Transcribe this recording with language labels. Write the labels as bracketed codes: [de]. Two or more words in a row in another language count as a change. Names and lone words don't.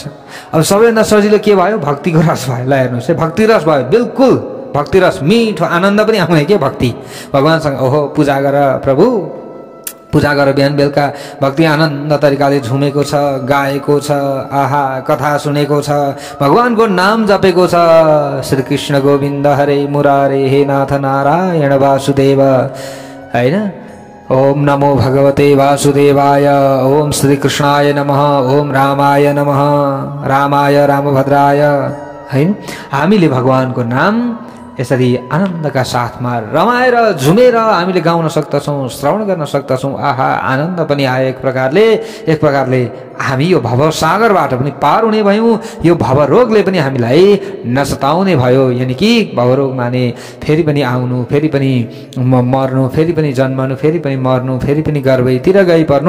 [ne] अब सबैभन्दा सजिलो के भयो, भक्तिको रस भयो। ल हेर्नुहोस् है, भक्ति रस भयो, बिल्कुल भक्ति रस, मिठो आनन्द पनि आउने के भक्ति भगवान्सँग। ओहो पूजा गर प्रभु, पूजा गर, बिहान बेलुका भक्ति आनन्द तरिकाले झुमेको छ, गाएको छ, आहा कथा सुनेको छ, भगवानको नाम जपेको छ, [sa] श्री कृष्ण गोविन्द हरे मुरारे हे नाथ नारायण वासुदेव होइन। ओम नमो भगवते वासुदेवाय, ओम श्री कृष्णाय नमः, ओम रामाय नमः, रामाय रामभद्राय होइन। [ne] हामीले भगवानको नाम यसरी आनन्दका साथमा रमाएर झुमेर हामीले गाउन सक्दछौँ, श्रवण गर्न सक्दछौँ। आहा आनन्द पनि आयो एक प्रकारले हामी यो भवसागरबाट पनि पार हुने भयौँ। यो भवरोगले पनि हामीलाई नसताउने भयो, यानि कि भवरोग माने फेरि पनि आउनु, फेरि पनि मर्नु, फेरि पनि जन्मनु, फेरि पनि मर्नु, फेरि पनि गर्भैतिर गइपर्नु।